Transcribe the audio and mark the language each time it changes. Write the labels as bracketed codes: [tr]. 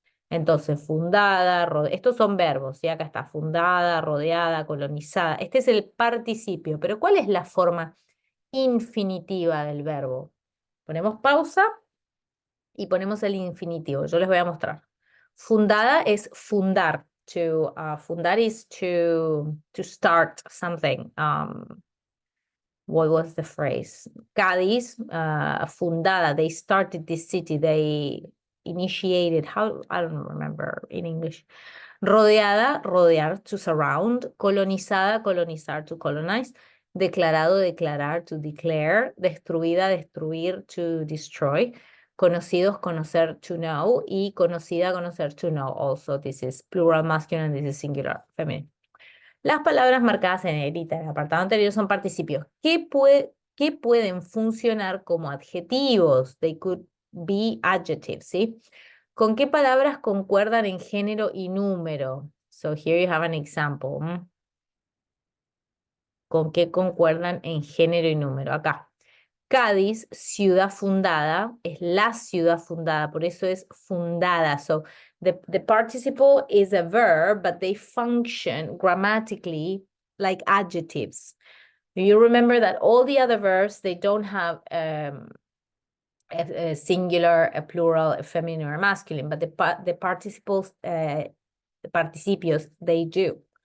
[es] Entonces, fundada, estos son verbos, ¿sí? Acá está, fundada, rodeada, colonizada. Este es el participio, pero ¿cuál es la forma infinitiva del verbo? Ponemos pausa y ponemos el infinitivo. Yo les voy a mostrar. Fundada es fundar. [en] Fundar is to start something. What was the phrase? Cádiz, fundada. They started this city. They initiated. How? I don't remember in English. Rodeada, rodear, to surround. Colonizada, colonizar, to colonize. Declarado, declarar, to declare. Destruida, destruir, to destroy. Conocidos, conocer, to know. Y conocida, conocer, to know. Also, this is plural masculine, this is singular feminine. [es] Las palabras marcadas en negrita en el apartado anterior son participios que pueden funcionar como adjetivos. [en] They could be adjectives, [es] ¿sí? ¿Con qué palabras concuerdan en género y número? [en] So here you have an example. [es] ¿Con qué concuerdan en género y número? Acá. Cádiz, ciudad fundada, es la ciudad fundada, por eso es fundada. [en] So the participle is a verb, but they function grammatically like adjectives. You remember that all the other verbs, they don't have a singular, a plural, a feminine, or a masculine, but the participles, the participios, they do.